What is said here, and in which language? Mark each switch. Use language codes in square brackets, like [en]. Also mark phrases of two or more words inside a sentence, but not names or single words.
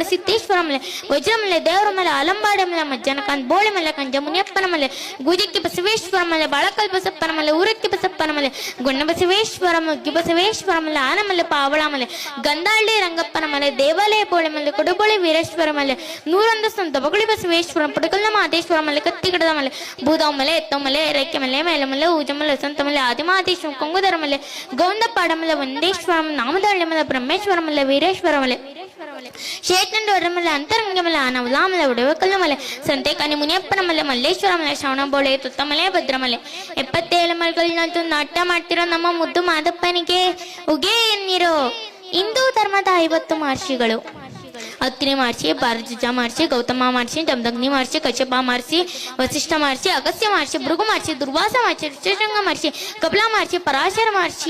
[kn] ಸಿದ್ದೇಶ್ವರಮಲೆ, ವಜ್ರಮಲೆ, ದೇವರಮಲೆ, ಆಲಂಬಾಡಮಲೆ, ಮಜ್ಜನಕಾಂತ್ ಬೋಳಿಮಲೆ, ಕಂಜ ಮುನಿಯಪ್ಪನಮಲೆ, ಗೂಜಕ್ಕಿ ಬಸವೇಶ್ವರಮಲೆ, ಬಾಳಕಲ್ ಬಸಪ್ಪನಮಲೆ, ಊರಕ್ಕಿ ಬಸಪ್ಪನಮಲೆ, ಗುಣ್ಣ ಬಸವೇಶ್ವರ, ಮುಗ್ಗಿ ಬಸವೇಶ್ವರಮಲೆ, ಆನಮಲೆ, ಪಾವಳಮಲೆ, ಗಂಧಾಳ್ಳಿ ರಂಗಪ್ಪನಮಲೆ, ದೇವಾಲಯ ಬೋಳಿಮಲೆ, ಕೊಡುಬೋಳಿ ವೀರೇಶ್ವರಮಲೆ, 101 ಸಂತ ಬಗುಳಿ ಬಸವೇಶ್ವರ, ಪುಡಕಲ್ನ ಮಾದೇಶ್ವರಮಲೆ, ಕತ್ತಿಗಿಡದಮಲೆ, ಬೂದವಮಲೆ, ಎತ್ತಮಲೆ, ರೇಖೆಮಲೆ, ಮೇಲಮಲೆ, ಊಜಮಲೆ, ವಸಂತಮಲೆ, ಆದಿಮಾದೇಶ್ವರ, ಕೊಂಗುದರಮಲೆ, ಗೌಂಡಪಾಡಮಲೆ, ವಂದೇಶ್ವರಮಲೆ, ನಾಮದಹಳ್ಳಿಮಲೆ, ಬ್ರಹ್ಮೇಶ್ವರಮಲೆ, ವೀರೇಶ್ವರಮಲೆ, ಶೇತಂಡು ಒಡಮಲೆ ಅಂತರಂಗ ಮಲೆ ಆನವಲಾಮಲೆ ಒಡವೆಕಲ್ಲು ಮಲೆ ಸಂತೆಕಾನಿ ಮುನಿಯಪ್ಪನ ಮಲೆ ಮಲ್ಲೇಶ್ವರ ಮಲೆ ಶ್ರವಣಬೋಳೆ ತುತ್ತಮಲೆ ಭದ್ರಮಲೆ 77 ಮಲೆಗಳನ್ನಂತೂ ನಾಟ್ಯ ಮಾಡ್ತಿರೋ ನಮ್ಮ ಮುದ್ದು ಮಾದಪ್ಪನಿಗೆ ಉಗೆ ಎನ್ನಿರೋ ಹಿಂದೂ ಧರ್ಮದ 50 ಮಹರ್ಷಿಗಳು. ಅತ್ರಿ ಮಹರ್ಷಿ, ಭಾರದ್ವಾಜ ಮಹರ್ಷಿ, ಗೌತಮ ಮಹರ್ಷಿ, ಜಮದಗ್ನಿ ಮಹರ್ಷಿ, ಕಶ್ಯಪ ಮಹರ್ಷಿ, ವಸಿಷ್ಠ ಮಹರ್ಷಿ, ಅಗಸ್ತ್ಯ ಮಹರ್ಷಿ, ಭೃಗು ಮಹರ್ಷಿ, ದುರ್ವಾಸ ಮಹರ್ಷಿ, ಋಷಶೃಂಗ ಮಹರ್ಷಿ, ಕಪಿಲ ಮಹರ್ಷಿ, ಪರಾಶರ ಮಹರ್ಷಿ,